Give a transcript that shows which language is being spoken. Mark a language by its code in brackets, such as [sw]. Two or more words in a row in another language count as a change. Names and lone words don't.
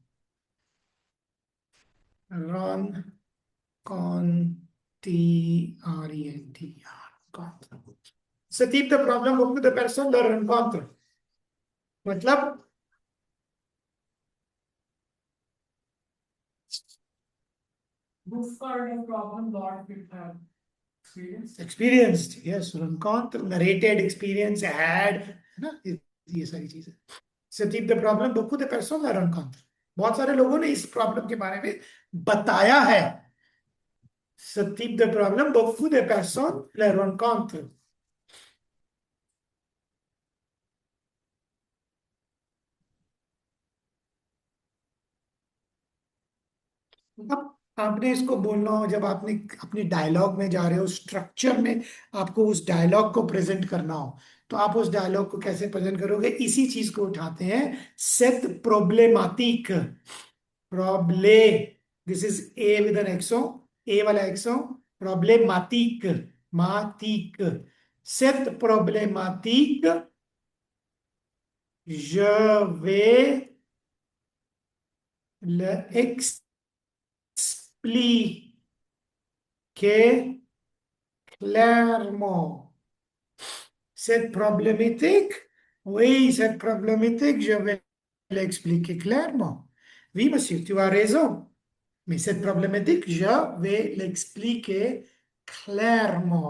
[fr] Ce type de problème, beaucoup de personnes le rencontrent. [hi] मतलब [en] This kind of problem lot people have experienced. experienced, yes, rencontre, narrated, experience, had, [hi] है ना, ये सारी चीजें. [fr] Ce type de problème, beaucoup de personnes le rencontrent. [hi] बहुत सारे लोगों ने इस प्रॉब्लम के बारे में बताया है. [fr] Ce type de problème, beaucoup de personnes le rencontrent. [hi] अब आपने इसको बोलना हो जब आपने अपनी डायलॉग में जा रहे हो, स्ट्रक्चर में आपको उस डायलॉग को प्रेजेंट करना हो, तो आप उस डायलॉग को कैसे प्रेजेंट करोगे? इसी चीज को उठाते हैं, [fr] cette problématique. प्रॉब्ले, दिस इज ए विद एन एक्सो, ए वाला एक्सो, प्रॉब्लेमाटिक, मातिक, सेट प्रॉब्लेमाटिक, je vais l'expliquer clairement. Cette problématique, oui, cette problématique, je vais l'expliquer clairement. Oui, monsieur, tu as raison. Mais cette problématique, je vais l'expliquer clairement.